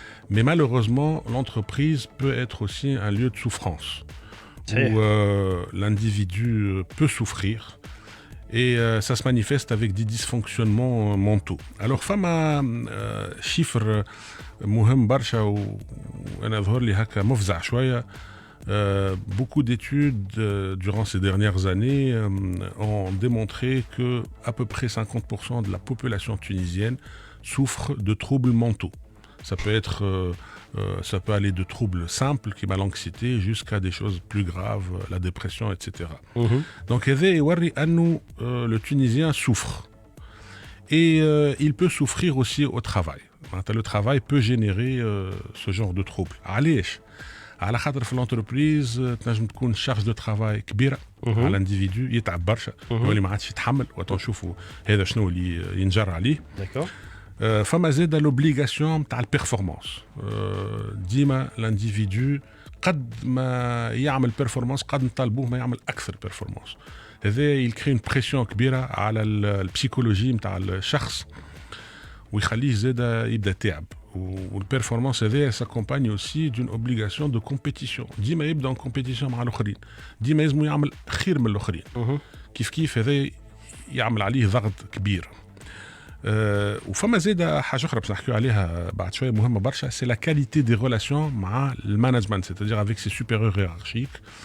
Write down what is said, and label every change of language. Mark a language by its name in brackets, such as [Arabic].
[French] Mais malheureusement, l'entreprise peut être aussi un lieu de souffrance, où l'individu peut souffrir et ça se manifeste avec des dysfonctionnements mentaux. [Arabic] Alors, فما chiffre مهم برشا وأنا ظهر لي هكا مفزع شوية. [French] Beaucoup d'études durant ces dernières années ont démontré que à peu près 50% de la population tunisienne souffre de troubles mentaux. Ça peut être, ça peut aller de troubles simples, qui est l'anxiété, jusqu'à des choses plus graves, la dépression, etc. Donc, le Tunisien souffre. Et il peut souffrir aussi au travail. Le travail peut générer ce genre de troubles. [Arabic] على خاطر في l'entreprise تنجم تكون [French] charge de travail [Arabic] كبيرة على l'individu يتعب برشا يولي ما عادش يتحمل وتنشوفوا هذا شنو اللي ينجر عليه. فما زاد l'obligation نتاع البيرفورمانس. ديما l'individu قد ما يعمل بيرفورمانس قد نطالبوه ما يعمل أكثر بيرفورمانس. هذا يكري [French] une pression [Arabic] كبيرة على البسيكولوجي نتاع الشخص ويخليه زاد يبدأ تعب. [French] والبيرفورمانس هذه s'accompagne aussi d'une obligation de compétition. [Arabic] ديما يبدا [French] en compétition [Arabic] مع الاخرين، ديما لازم يعمل خير من الاخرين. كيف هذا يعمل عليه ضغط كبير. وفما زيد حاجه اخرى باش نحكيو عليها بعد شويه مهمه برشا، [French] سي لا كاليتي دي ريلاسيون [Arabic] مع المانجمنت، [French] c'est-à-dire avec ses supérieurs hiérarchiques.